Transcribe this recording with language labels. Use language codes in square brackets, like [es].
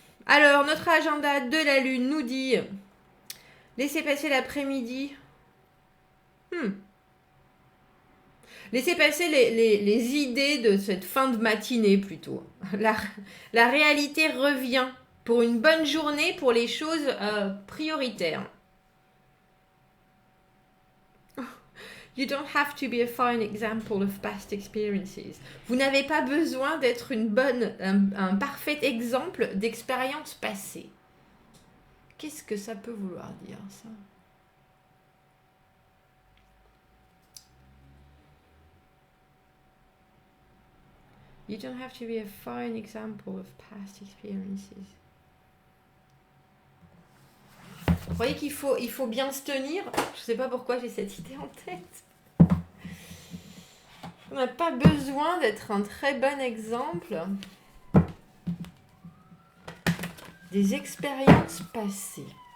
[fr] Alors, notre agenda de la Lune nous dit laissez passer l'après-midi. Laissez passer les idées de cette fin de matinée plutôt. La réalité revient pour une bonne journée pour les choses prioritaires. [en] You don't have to be a fine example of past experiences. [fr] Vous n'avez pas besoin d'être un parfait exemple d'expérience passée. Qu'est-ce que ça peut vouloir dire, ça? [en] You don't have to be a fine example of past experiences. [fr] Vous voyez qu'il faut bien se tenir. Je ne sais pas pourquoi j'ai cette idée en tête. On n'a pas besoin d'être un très bon exemple des expériences passées.